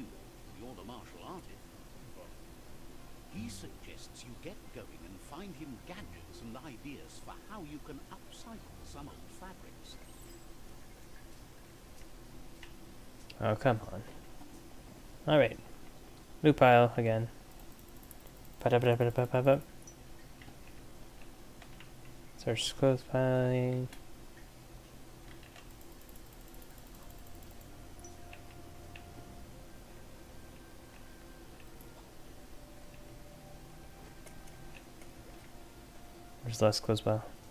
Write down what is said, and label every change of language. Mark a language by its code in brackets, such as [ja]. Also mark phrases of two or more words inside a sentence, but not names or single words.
[en] You're the martial artist. He suggests you get going and find him gadgets and ideas for how you can upcycle some old fabrics. Oh, come on. Alright. Blue pile again. Pa-da-pa-da-pa-da-pa-pa-pa. Search close pile. Where's the last close pile?